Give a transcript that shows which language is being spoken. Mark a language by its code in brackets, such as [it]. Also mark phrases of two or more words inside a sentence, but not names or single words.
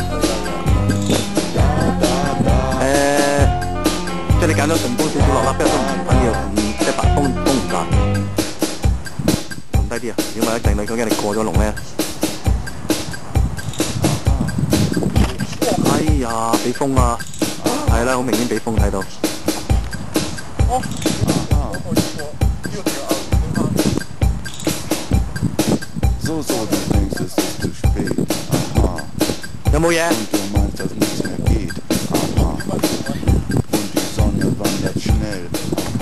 [yue] 即係你揀咗順風少少落啦，不過都唔緊要，即係風唔大。撳低啲啊！如果唔係一陣你究竟你過咗龍咧？哎呀，俾風啊！係啦，好明顯俾風睇到。 [de] So, du denkst, es ist zu spät. Aha. [yue] 有冇嘢？ [de] Und du meinst, dass nichts mehr geht. Aha. Und die Sonne wandert schnell.